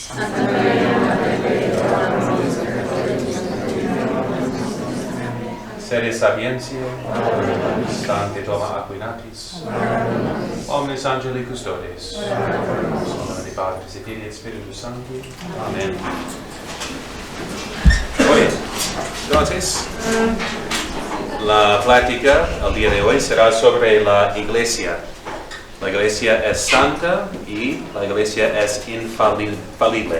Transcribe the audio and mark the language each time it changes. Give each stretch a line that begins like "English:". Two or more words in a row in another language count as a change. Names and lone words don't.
Latin: Santa Maria, Mater Dei, ora pro nobis peccatoribus, Sede sapientiae, Sancte Thoma Aquinatis, omnes angeli custodes, nomine Dei Patris et Filii et Spiritus Sancti.
Spanish: Amen. Muy bien. Entonces, la plática al día de hoy será sobre la iglesia. La iglesia es santa y la iglesia es infalible.